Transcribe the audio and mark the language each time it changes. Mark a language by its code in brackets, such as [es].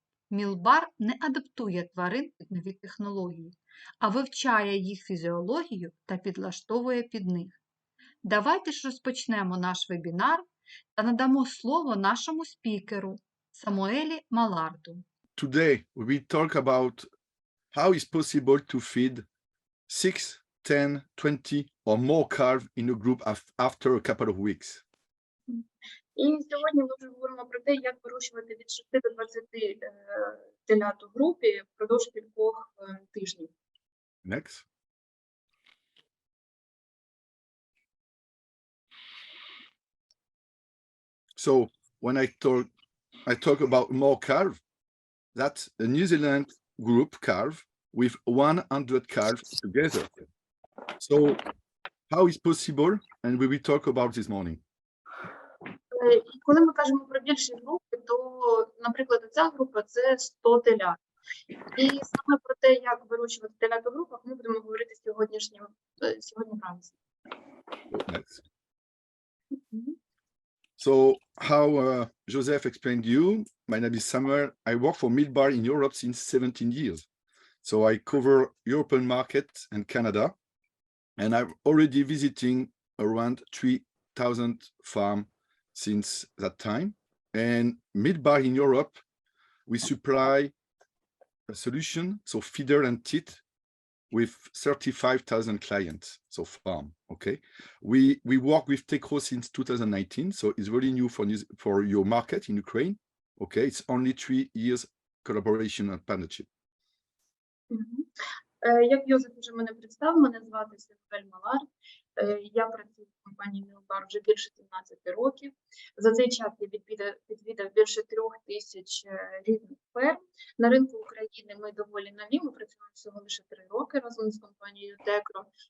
[uk] Мілбар не адаптує тварин під нові технології, а вивчає їх фізіологію та підлаштовує під них. Давайте ж розпочнемо наш вебінар та надамо слово нашому спікеру Самуелі Маларду. [en] Today we talk about how it's possible to feed 6, 10, 20 or more calves in a group after a couple of weeks. [uk] І сьогодні ми вже говоримо про те, як вирощувати від 6 до 20 телят у групі впродовж кількох тижнів. [en] Next. So when I talk about more calves, that's a New Zealand group calf with 100 calves together. So how is possible, and we will talk about this morning. [uk] І коли ми кажемо про більші групи, то, наприклад, ця група – це 100 телят. І саме про те, як вирощувати телят у групах, ми будемо говорити сьогодні вранці. [en] Next. So how Joseph explained to you, my name is Samuel. I work for Mylbar in Europe since 17 years. So I cover European market and Canada, and I'm already visiting around 3,000 farms since that time. And Mylbar in Europe, we supply a solution, so feeder and teat, with 35,000 clients, so farm, okay? We work with TEKRO since 2019, so it's really new for your market in Ukraine, okay? It's only 3 years collaboration and partnership. [uk] Як Йозеф вже мене представив, мене звати Самуель Малард. Я працюю в компанії Мілбар вже більше 17 років. За цей час я відвідав більше 3000 різних ферм. На ринку України ми доволі нові, ми працюємо всього лише 3 роки разом з компанією Текро.